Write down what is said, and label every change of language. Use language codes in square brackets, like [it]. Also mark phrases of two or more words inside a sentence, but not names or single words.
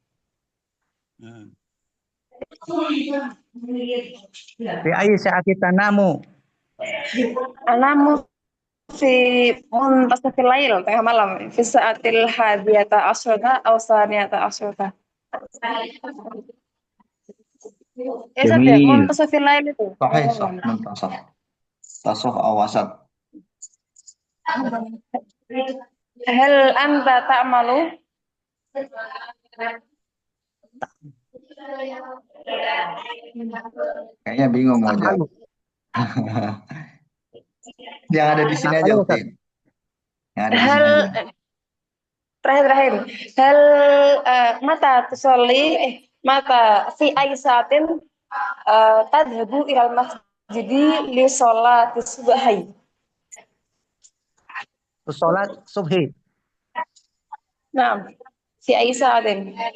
[ar] في أي ساعة تنام? أنام في منتصف الليل, [id] tengah malam. [ar] في الساعة الحادية عشرة أو الثانية عشرة. [id] Ya, Ustaz ya, [ar] منتصف الليل itu. صحيح، صح. منتصف. تصف أوسط. هل أنت تعمل? [id] Kayaknya bingung mau jawab. Yang ada di sini aja, Ukti. Yang ada di sini aja. Terakhir. [ar] هل متى تصلي متى في أي ساعة تذهب إلى المسجد لصلاة الصبح. صلاة الصبح. نعم. في أي ساعة.